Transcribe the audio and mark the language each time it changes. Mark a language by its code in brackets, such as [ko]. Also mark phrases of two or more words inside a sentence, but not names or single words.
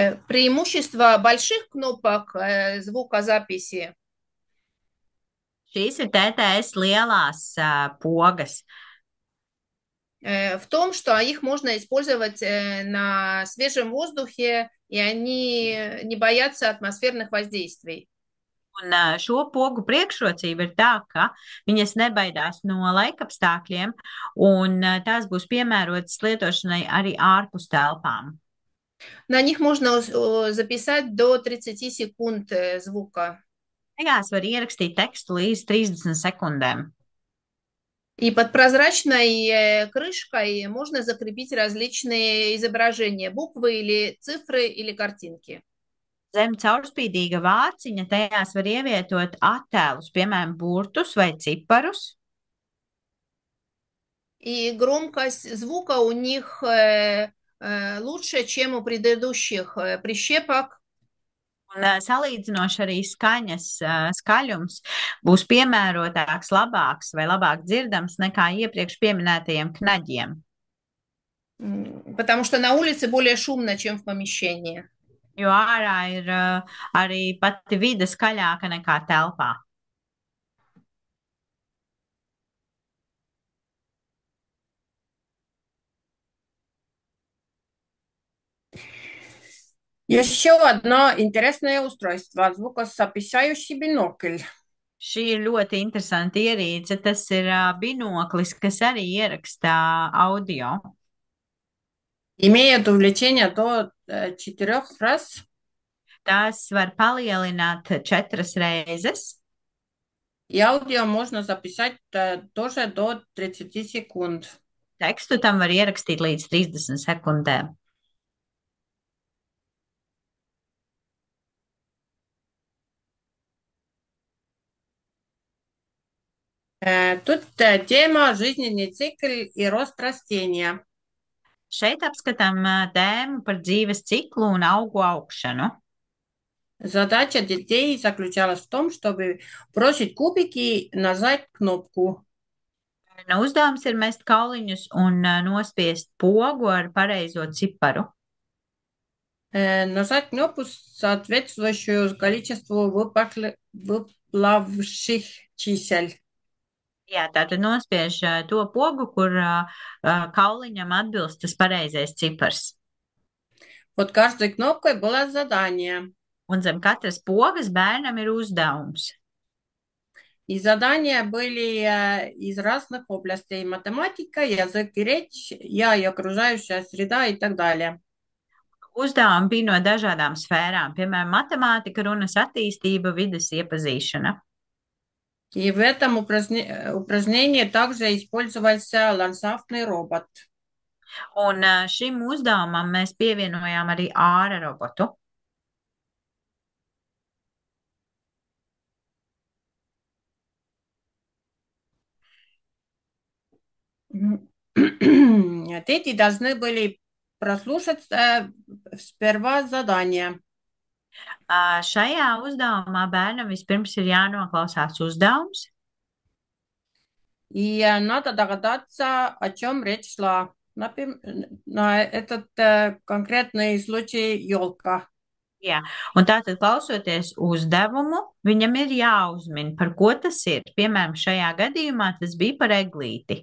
[ru] Преимущество больших кнопок звукозаписи [lv] Šīs ir TTS lielās pogas. [ru] в том, что их можно использовать на свежем воздухе, и они не боятся атмосферных воздействий. [lv] Un šo pogu priekšrocība ir tā, ka viņas nebaidās no laikapstākļiem, un tās būs piemērotas lietošanai arī ārpus telpām. [ru] На них можно записать до 30 секунд звука. [lv] Tajās var ierakstīt tekstu līdz 30 sekundēm. [ru] И под прозрачной крышкой можно закрепить различные изображения, буквы или цифры или картинки. [lv] Zem caurspīdīga vārciņa tajās var ievietot attēlus, piemēram, burtus vai ciparus. [ru] И громкость звука у них лучше, чем у предыдущих прищепок. [lv] Un salīdzinoši arī skaļums būs piemērotāks, labāks vai labāk dzirdams nekā iepriekš pieminētajiem knaģiem. [ru] Потому что на улице более шумно, чем в помещении. [lv] Jo ārā ir arī pati vide skaļāka nekā telpā. [ru] Еще одно интересное устройство – звукозаписающий бинокль. [lv] Šī ir ļoti interesanta ierīce. Tas ir binoklis, kas arī ierakstā audio. [ru] Имеет увеличение до 4 раз. [lv] Tās var palielināt 4 reizes. [ru] И аудио можно записать тоже до 30 секунд. [lv] Tekstu tam var ierakstīt līdz 30 sekundēm. [ru] Тут тема жизненный цикл и рост растения. [lv] Šeit apskatām tēmu par dzīves ciklu un augu augšanu. [ru] Задача детей заключалась в том, чтобы бросить кубики и нажать кнопку. [lv] Uzdevums ir mest kauliņus un nospiest pogu ar pareizo ciparu. [ru] Нажать кнопку, соответствующую количеству выплавших чисел. [lv] Jā, tātad nospiež to pogu, kur kauliņam atbilst tas pareizais cipars. [ru] Под каждой кнопкой было задание. [lv] Un zem katras pogas bērnam ir uzdevums. [ru] И задания были из разных областей. Математика, язык и речь, я и окружающая среда и так далее. [lv] Uzdevumi bija no dažādām sfērām, piemēram, matemātika, runas attīstība, vides iepazīšana. [ru] И в этом упражнении также использовался ландшафтный робот. [lv] Un šim uzdevumam mēs pievienojām arī āra robotu. [ru] Дети должны были прослушать сперва задание. [lv] Šajā uzdevumā bērnam vispirms ir jānoklausās uzdevums. [ru] И надо догадаться, о чем речь шла. Например, на этот конкретный случай елка. [lv] Jā, un tātad klausoties uzdevumu, viņam ir jāuzmin, par ko tas ir. Piemēram, šajā gadījumā tas bija par eglīti.